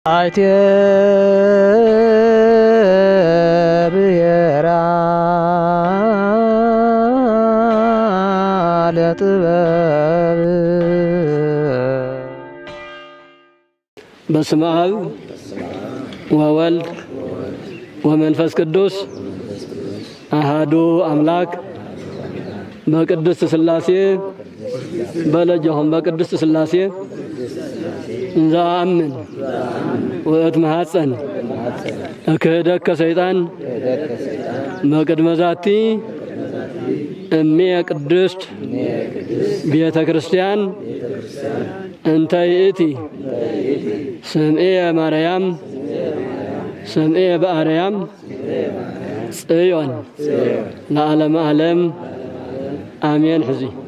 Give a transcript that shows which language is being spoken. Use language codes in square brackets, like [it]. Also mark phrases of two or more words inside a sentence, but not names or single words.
[gez] አይቴ ብሔራ ለጥበብ በስመ አብ ወወልድ ወመንፈስ ቅዱስ አሐዱ አምላክ በቅድስት ሥላሴ በለጀሁም በቅድስት ሥላሴ እንዘአምን ወእትመሐፀን እክህደከ ሰይጣን በቅድመ ዛቲ እምየ ቅድስት ቤተ ክርስቲያን እንተ ይእቲ ስምዔ ማርያም ስምዔ በአርያም ጽዮን ለዓለመ ዓለም አሜን። ሕዚ